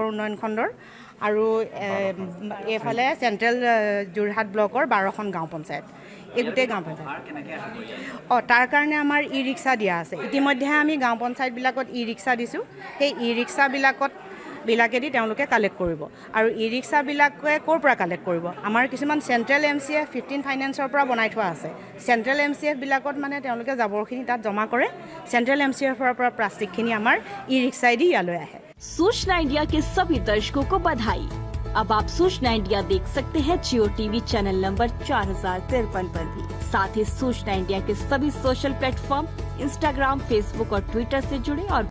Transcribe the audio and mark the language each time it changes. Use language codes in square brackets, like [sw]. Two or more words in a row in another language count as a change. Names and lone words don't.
[as] উন্নয়ন খণ্ডৰ আৰু এইফালে চেণ্ট্ৰেল যোৰহাট ব্লকৰ 12খন গাঁও পঞ্চায়ত এই গোটেই গাঁও পঞ্চায়ত তাৰ কাৰণে আমাৰ ই ৰিক্সা দিয়া আছে ইতিমধ্যে আমি গাঁও পঞ্চায়তবিলাকত ই ৰিক্সা দিছোঁ সেই ই ৰিক্সাবিলাকেদি তেওঁলোকে কালেক্ট কৰিব আৰু ই ৰিক্সাবিলাকে ক'ৰ পৰা কালেক্ট কৰিব আমাৰ কিছুমান চেণ্ট্ৰেল MCF 15 ফাইনেন্সৰ পৰা বনাই থোৱা আছে চেণ্ট্ৰেল MCFবিলাকত মানে তেওঁলোকে জাবৰখিনি তাত জমা কৰে চেণ্ট্ৰেল MCFৰ পৰা প্লাষ্টিকখিনি আমাৰ ই ৰিক্সাইদি ইয়ালৈ আহে [hi] सूचना इंडिया के सभी दर्शकों को बधाई। अब आप सूचना इंडिया देख सकते हैं जियो टीवी [en] channel number [hi] 4053 पर भी। साथ ही सूचना इंडिया के सभी [en] social platform [hi] इंस्टाग्राम, फेसबुक और ट्विटर से जुड़े और